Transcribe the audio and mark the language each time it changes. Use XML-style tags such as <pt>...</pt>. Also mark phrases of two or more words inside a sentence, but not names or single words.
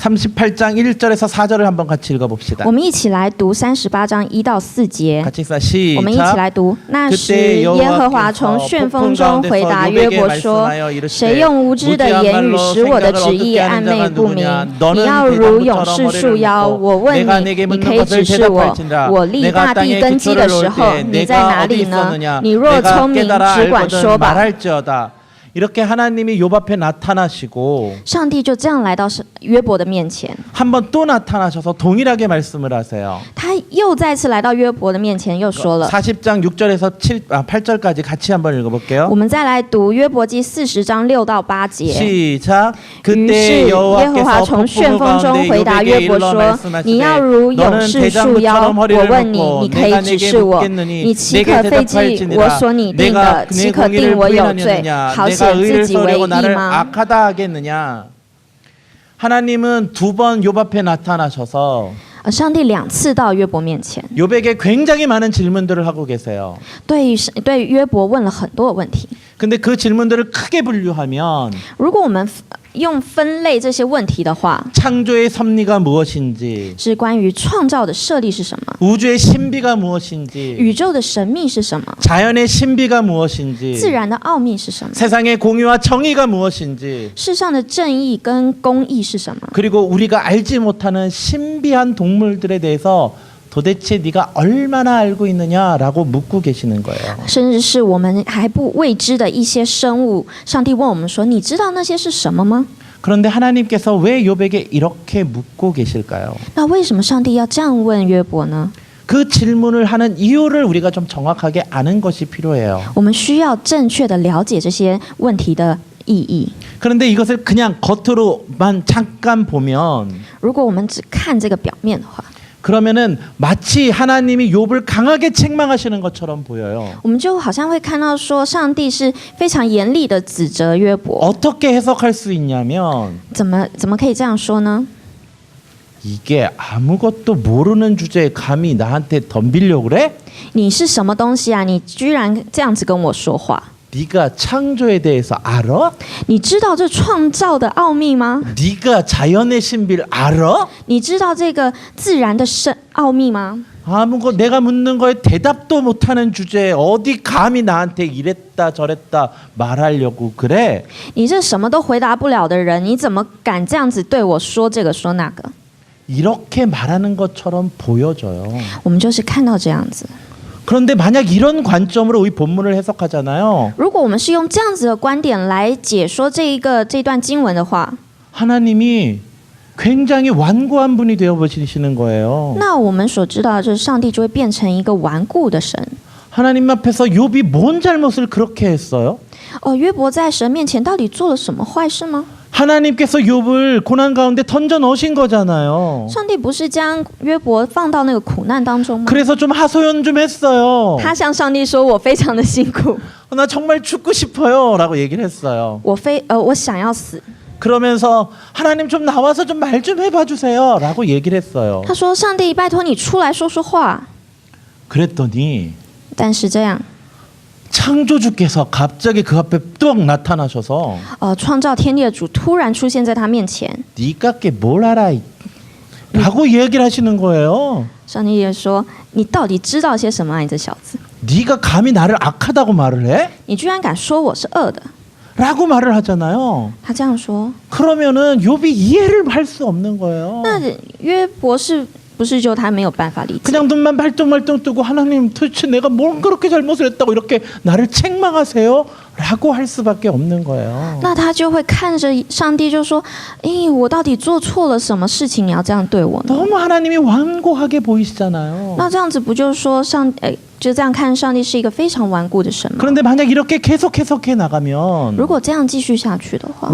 <ko>38장 1절에서 4절을 한번 같이 읽어봅시다.</ko> <zh>我们一起来读38章1到4节。</zh> <ko>같이 읽사</ko> <zh>我们一起</zh> <ko>시작.</ko> <zh>来读。那时，耶和华从旋风中回答约伯说：“谁用无知的言语使我的旨意暧昧不明？你要如勇士束腰。我问你，你可以指示我，我立大地根基的时候，你在哪里呢？你若聪明，只管说吧。”</zh> <ko>이렇게 하나님이 욥 앞에 나타나시고</ko> <zh>上帝就这样来到约伯的面前，</zh> <ko>한 번 또 나타나셔서 동일하게 말씀을 하세요.</ko> <zh>他又再次来到约伯的面前，又说了。</zh> <ko>40장 6절에서 8절까지 같이 한번 읽어볼게요.</ko> <zh>我们再来读约伯记40章6到8节。</zh> <ko>시작.</ko> <zh>于是耶和华从旋风中回答约伯说：“你要如勇士束腰。我问你，你可以指示我，你岂可废弃我所拟定的？岂可定我有罪，好显自己为义吗？”</zh> <ko>악하다 하겠느냐. 하나님은 두 번 욥 앞에 나타나셔서</ko> <zh>上帝2次到约伯面前，</zh> <ko>욥에게 굉장히 많은 질문들을 하고 계세요.</ko> <zh>对约伯问了很多的问题。</zh> <ko>근데 그 질문들을 크게 분류하면</ko> <zh>如果我们用分类这些问题的话，</zh> <ko>창조의 섭리가 무엇인지,</ko> <zh>是关于创造的设立是什么，</zh> <ko>우주의 신비가 무엇인지,</ko> <zh>宇宙的神秘是什么，</zh> <ko>자연의 신비가 무엇인지,</ko> <zh>自然的奥秘是什么，</zh> <ko>세상의 공의와 정의가 무엇인지,</ko> <zh>世上的正义跟公义是什么，</zh> <ko>그리고 우리가 알지 못하는 신비한 동물들에 대해서 도대체 네가 얼마나 알고 있느냐라고 묻고 계시는 거예요.</ko> <zh>甚至是我们还不未知的一些生物，上帝问我们说：“你知道那些是什么吗？”</zh> <ko>그런데 하나님께서 왜 욥에게 이렇게 묻고 계실까요?</ko> <zh>那为什么上帝要这样问约伯呢？</zh> <ko>그 질문을 하는 이유를 우리가 좀 정확하게 아는 것이 필요해요.</ko> <zh>我们需要正确的了解这些问题的意义。</zh> <ko>그런데 이것을 그냥 겉으로만 잠깐 보면</ko> <zh>如果我们只看这个表面的话，</zh> <ko>그러면은 마치 하나님이 욥을 강하게 책망하시는 것처럼 보여요.</ko> <zh>我们就好像会看到说，上帝是非常严厉的指责约伯。</zh> <ko>어떻게 해석할 수 있냐면</ko> <zh>怎么可以这样说呢？</zh> <ko>이게 아무것도 모르는 주제에 감히 나한테 덤비려고 그래?</ko> <zh>你是什么东西啊？你居然这样子跟我说话？</zh> <ko>네가 창조에 대해서 알아?</ko> <zh>你知道这创造的奥秘吗？</zh> <ko>네가 자연의 신비를 알아?</ko> <zh>你知道这个自然的奥秘吗？</zh> <ko>아무거 내가 묻는 거에 대답도 못하는 주제에 어디 감히 나한테 이랬다 저랬다 말하려고 그래?</ko> <zh>你这什么都回答不了的人，你怎么敢这样子对我说这个说那个？</zh> <ko>이렇게 말하는 것처럼 보여져요.</ko> <zh>我们就是看到这样子。</zh> <ko>그런데 만약 이런 관점으로 이 본문을 해석하잖아요.</ko> <zh>如果我们是用这样子的观点来解说这段经文的话，</zh> <ko>하나님이 굉장히 완고한 분이 되어 보시는 거예요.</ko> <zh>那我们所知道的就是上帝就会变成一个顽固的神。</zh> <ko>하나님 앞에서 욥이 뭔 잘못을 그렇게 했어요?</ko> <zh>约伯在神面前到底做了什么坏事吗？</zh> <ko>하나님께서 욥을 고난 가운데 던져 넣으신 거잖아요.</ko> <zh>上帝不是将约伯放到那个苦难当中吗？</zh> <ko>그래서 좀 하소연 좀 했어요.</ko> <zh>他向上帝说：“我非常的辛苦，</zh> <ko>나 정말 죽고 싶어요라고 얘기를 했어요.</ko> <zh>我想要死。”</zh> <ko>그러면서 하나님 좀 나와서 좀 말 좀 해봐 주세요라고 얘기를 했어요.</ko> <zh>他说：“上帝，拜托你出来说说话。”</zh> <ko>그랬더니</ko> <zh>但是这样，</zh> <ko>창조주께서 갑자기 그 앞에 뚝 나타나셔서</ko> <zh>创造天地的主突然出现在他面前，</zh> <ko>네가 게 뭘 알아? 라고 얘기를 하시는 거예요.</ko> <zh>上帝也说：“你到底知道些什么啊？你这小子，</zh> <ko>네가 감히 나를 악하다고 말을 해?</ko> <zh>你居然敢说我是恶的。”</zh> <ko>라고 말을 하잖아요.</ko> <zh>他这样说，</zh> <ko>그러면은 욥이 이해를 할 수 없는 거예요.</ko> <zh>那约伯不是就他没有办法理解？</zh> <ko>그냥 눈만 발동발동 뜨고 하나님 도대체 내가 뭘 그렇게 잘못을 했다고 이렇게 나를 책망하세요? 라고 할 수밖에 없는 거예요.</ko> <zh>那他就会看着上帝就说：“我到底做错了什么事情？你要这样对我呢？”</zh> <ko>너무 하나님이 완고하게 보이시잖아요.</ko> <zh>那这样子不就是说就这样看上帝是一个非常顽固的神吗？</zh> <ko>그런데 만약 이렇게 계속 해석해 나가면</ko> <zh>如果这样继续下去的话，</zh>